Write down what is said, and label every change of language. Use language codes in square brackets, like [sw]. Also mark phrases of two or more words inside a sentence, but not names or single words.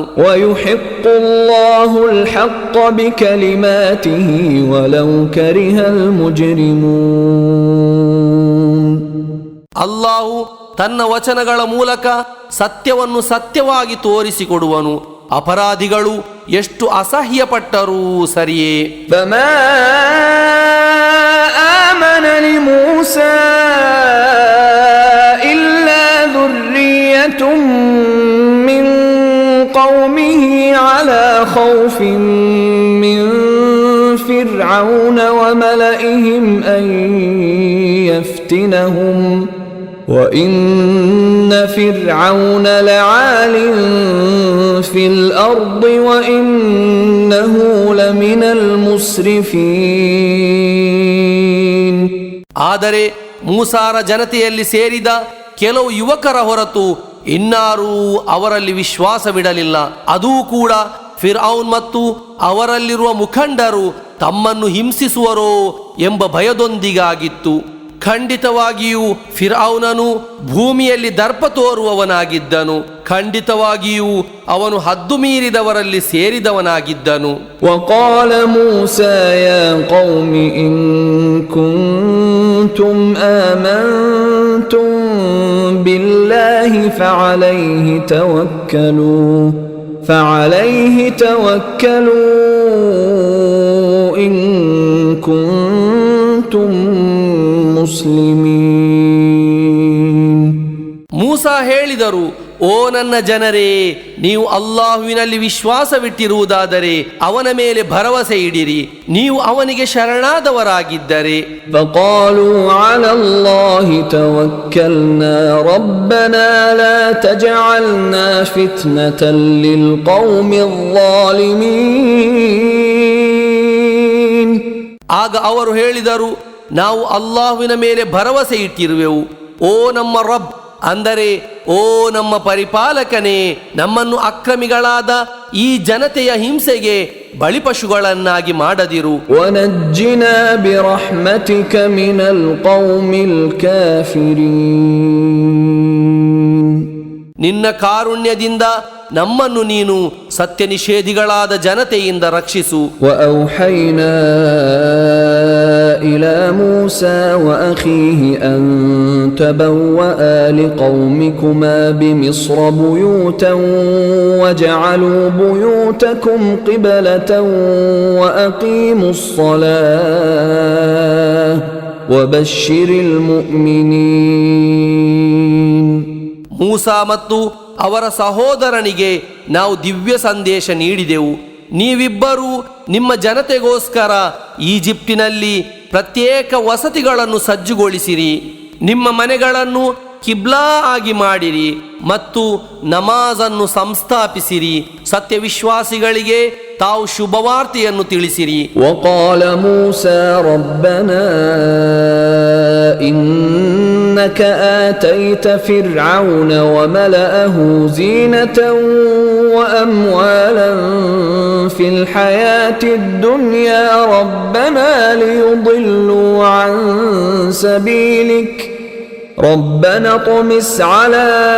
[ar] ويحق الله الحق بكلماته ولو كره المجرمون. [kn] ಅಲ್ಲಾಹು ತನ್ನ ವಚನಗಳ ಮೂಲಕ ಸತ್ಯವನ್ನು ಸತ್ಯವಾಗಿ ತೋರಿಸಿಕೊಡುವನು. ಅಪರಾಧಿಗಳು ಎಷ್ಟು ಅಸಹ್ಯಪಟ್ಟರೂ ಸರಿಯೇ. [ar] فما آمن لموسى إلا ذرية من قومه على خوف من فرعون وملئهم أن يفتنهم وإن فرعون لعال في الأرض وإنه لمن المسرفين. [kn] ಆದರೆ ಮೂಸಾರ ಜನತೆಯಲ್ಲಿ ಸೇರಿದ ಕೆಲವು ಯುವಕರ ಹೊರತು ಇನ್ನಾರೂ ಅವರಲ್ಲಿ ವಿಶ್ವಾಸವಿಡಲಿಲ್ಲ. ಅದೂ ಕೂಡ ಫಿರ್ಔನ್ ಮತ್ತು ಅವರಲ್ಲಿರುವ ಮುಖಂಡರು ತಮ್ಮನ್ನು ಹಿಂಸಿಸುವರೋ ಎಂಬ ಭಯದೊಂದಿಗಾಗಿತ್ತು. ಖಂಡಿತವಾಗಿಯೂ ಫಿರ್ಔನನು ಭೂಮಿಯಲ್ಲಿ ದರ್ಪ ತೋರುವವನಾಗಿದ್ದನು. ಖಂಡಿತವಾಗಿಯೂ ಅವನು ಹದ್ದು ಮೀರಿದವರಲ್ಲಿ ಸೇರಿದವನಾಗಿದ್ದನು. [ar] وقال موسى يا قوم إن كنتم آمنتم بالله فعليه توكلوا إن كنتم مسلمين. [kn] ಮೂಸಾ ಹೇಳಿದರು, ಓ ನನ್ನ ಜನರೇ, ನೀವು ಅಲ್ಲಾಹುವಿನಲ್ಲಿ ವಿಶ್ವಾಸವಿಟ್ಟಿರುವುದಾದರೆ ಅವನ ಮೇಲೆ ಭರವಸೆ ಇಡಿರಿ, ನೀವು ಅವನಿಗೆ ಶರಣಾದವರಾಗಿದ್ದರೆ. [ar] فقالوا على الله توكلنا ربنا لا تجعلنا فتنة للقوم الظالمين. [kn] ಆಗ ಅವರು ಹೇಳಿದರು, ನಾವು ಅಲ್ಲಾಹುವಿನ ಮೇಲೆ ಭರವಸೆ ಇಟ್ಟಿರುವೆವು. ಓ ನಮ್ಮ ರಬ್, ಅಂದರೆ ಓ ನಮ್ಮ ಪರಿಪಾಲಕನೇ, ನಮ್ಮನ್ನು ಅಕ್ರಮಿಗಳಾದ ಈ ಜನತೆಯ ಹಿಂಸೆಗೆ ಬಲಿಪಶುಗಳನ್ನಾಗಿ ಮಾಡದಿರು. [ar] وَنَجِّنَا بِرَحْمَتِكَ مِنَ الْقَوْمِ الْكَافِرِينَ. [kn] ನಿನ್ನ ಕಾರುಣ್ಯದಿಂದ ನಮ್ಮನ್ನು ನೀನು ಸತ್ಯ ನಿಷೇಧಿಗಳಾದ ಜನತೆಯಿಂದ ರಕ್ಷಿಸು. [ar] وَأَوْحَيْنَا إِلَى مُوسَى وَأَخِيهِ أَن تَبَوَّآ لِقَوْمِكُمَا بِمِصْرَ بُيُوتًا وَاجْعَلُوا بُيُوتَكُمْ قِبْلَةً وَأَقِيمُوا الصَّلَاةَ وَبَشِّرِ الْمُؤْمِنِينَ. [kn] ಮೂಸಾ ಮತ್ತು ಅವರ ಸಹೋದರನಿಗೆ ನಾವು ದಿವ್ಯ ಸಂದೇಶ ನೀಡಿದೆವು. ನೀವಿಬ್ಬರೂ ನಿಮ್ಮ ಜನತೆಗೋಸ್ಕರ ಈಜಿಪ್ಟಿನಲ್ಲಿ ಪ್ರತ್ಯೇಕ ವಸತಿಗಳನ್ನು ಸಜ್ಜುಗೊಳಿಸಿರಿ. ನಿಮ್ಮ ಮನೆಗಳನ್ನು ಕಿಬ್ಲಾ ಆಗಿ ಮಾಡಿರಿ ಮತ್ತು ನಮಾಜನ್ನು ಸಂಸ್ಥಾಪಿಸಿರಿ. ಸತ್ಯವಿಶ್ವಾಸಿಗಳಿಗೆ ತಾವು ಶುಭವಾರ್ತೆಯನ್ನು ತಿಳಿಸಿರಿ. [ar] وقال موسى ربنا إنك آتيت فرعون وملأه زينة وأموالا في الحياة الدنيا ربنا ليضلوا عن سبيلك ربنا اطمس على